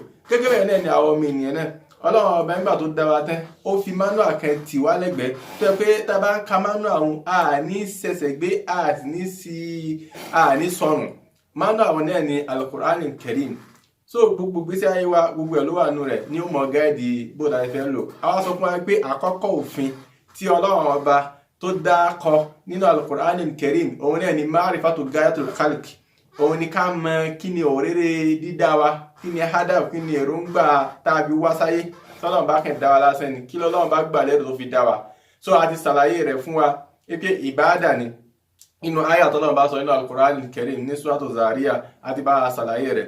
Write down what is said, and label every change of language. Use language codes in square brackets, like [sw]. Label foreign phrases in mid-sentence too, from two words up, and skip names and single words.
[yo] Gẹ́gẹ́ bẹ́ẹ̀ náà ni àwọn ọmọ ènìyàn náà, ọlọ́run ọba nígbà tó dá wa tán ó fi manual kan tì wá lẹ́gbẹ̀ẹ́, tó yẹ pé tá a bá ń ka manual ọ̀hún a ní ṣẹ̀ṣẹ̀ gbé, a ní sọnù. Manual ọ̀hún náà ni Al-Qur'an Karim. So gbogbo gbèsè ayé wa, gbogbo ẹ̀ ló wà nù rẹ̀ ní ó mọ̀ gáìdì bó la fẹ́ lò. Àwa sọ fún wa pé àkọ́kọ́ òfin tí ọlọ́run ọba tó dá kọ nínú Al-Qur'an Karim, òun náà ni [ar] معرفة غاية الخلق. [yo] Òun ni ká mọ kí ni òréré dídá wa, kí ni hadaf, kí ni èròǹgbà tàbí wá sáyé. Tọ́lọ́run bá kàn dá wa lásán ni, kí lọ́lọ́run bá gbà lérò tó fi dá wa. So a ti ṣàlàyé rẹ̀ fún wa pé ìbáàdà ni. Inú àyà tọ́lọ́run bá sọ nínú Al-Qur'an Karim ní Suratu Zariyat àti bá a ṣàlàyé rẹ̀.